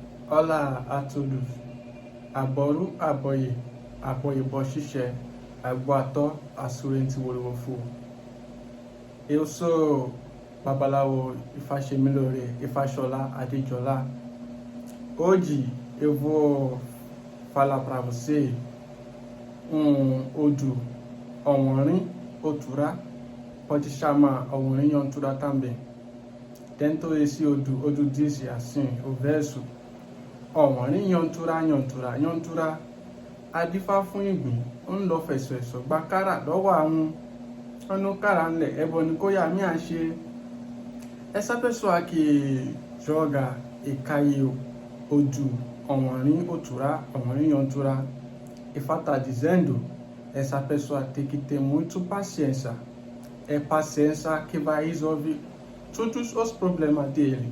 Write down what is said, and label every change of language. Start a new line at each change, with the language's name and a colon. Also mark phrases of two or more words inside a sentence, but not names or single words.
Portuguese: Olá a todos.
Yoruba: Aboru aboye, aboye bochiche, agboato assurente wolowofu.
Portuguese: Eu sou Babaláwo Ifáṣemilóore Ifáṣọlá Adéjọlá. Hoje eu vou falar para você Odu Owonrin Otura, pode chamar Ọwọnrin Otura também. Dentro desse Odu diz assim, o verso:
Yoruba: Ọwọnrin Otura, adífá fún ìgbín, ó ń lọ fẹ̀sọ̀ẹ̀sọ̀ gba kárà lọ́wọ́ àwọn ọ̀nà kárà ńlẹ̀, ẹbọ ni kó yá mí à ṣe.
Portuguese: Essa pessoa que joga e caiu Odu Owonrin Otura, e está dizendo, essa pessoa tem que ter muito paciência. É paciência que vai resolver todos os problemas dele.